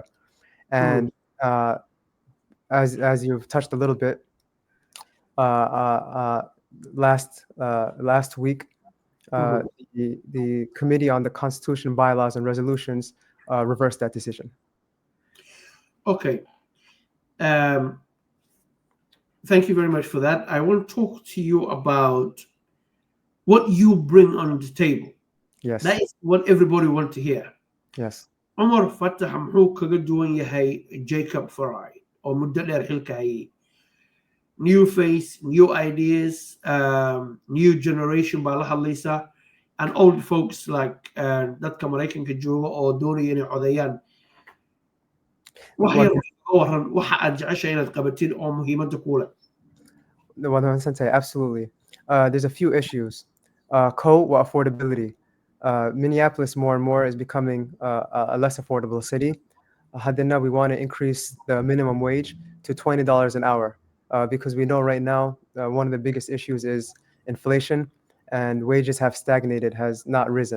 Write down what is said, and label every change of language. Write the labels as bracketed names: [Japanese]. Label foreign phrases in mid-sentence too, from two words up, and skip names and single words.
[English] And as you've touched a little bit, last week, the Committee on the Constitution, Bylaws, and Resolutions reversed that decision. Okay. Thank you very much for that. I want to talk to you about what you bring on the table. Yes. That is what everybody wants to hear. Yes. [Somali] Umar Fatah muxuu kaga duwan yahay Jacob Farai oo muddo dheer xilka hayay. [English] New face, new ideas, new generation [Somali] baa la hadlaysa, [English] and old folks like [Somali] dadka Maraykanka jooga oo doonaya inay codayaan. Waxa aad jeceshahay inaad qabatid oo muhiimada ku leh. [English] Absolutely. There's a few issues. Affordability. Minneapolis more and more is becoming a less affordable city. Haddana, we want to increase the minimum wage to $20 an hour because we know right now one of the biggest issues is inflation, and wages have stagnated, has not risen.